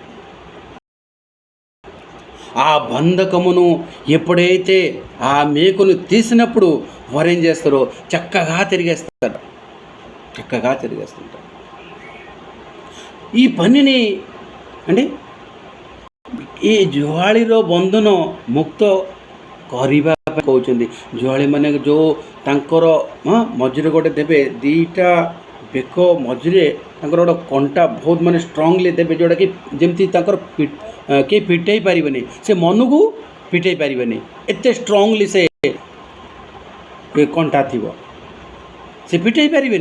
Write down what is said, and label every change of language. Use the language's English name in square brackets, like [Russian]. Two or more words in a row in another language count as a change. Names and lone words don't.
[Telugu] ఆ బంధకమును ఎప్పుడైతే ఆ మేకును తీసినప్పుడు వారు ఏం చేస్తారో చక్కగా తిరిగేస్తుంటారు. ఈ పనిని అంటే ఈ [Odia] ଜୁଆଳିର ବନ୍ଧନ ମୁକ୍ତ କରିବା ପାଇଁ କହୁଛନ୍ତି। ଜୁଆଳିମାନେ ଯେଉଁ ତାଙ୍କର ମଝିରେ ଗୋଟେ ଦେବେ, ଦୁଇଟା ବେକ ମଝିରେ ତାଙ୍କର ଗୋଟେ କଣ୍ଟା ବହୁତ ମାନେ ଷ୍ଟ୍ରଙ୍ଗଲି ଦେବେ, ଯେଉଁଟାକି ଯେମିତି ତାଙ୍କର କେହି ଫିଟେଇ ପାରିବେନି, ସେ ମନକୁ ଫିଟେଇ ପାରିବେନି, ଏତେ ଷ୍ଟ୍ରଙ୍ଗଲି ସେ କଣ୍ଟା ଥିବ, ସେ ଫିଟେଇ ପାରିବେନି।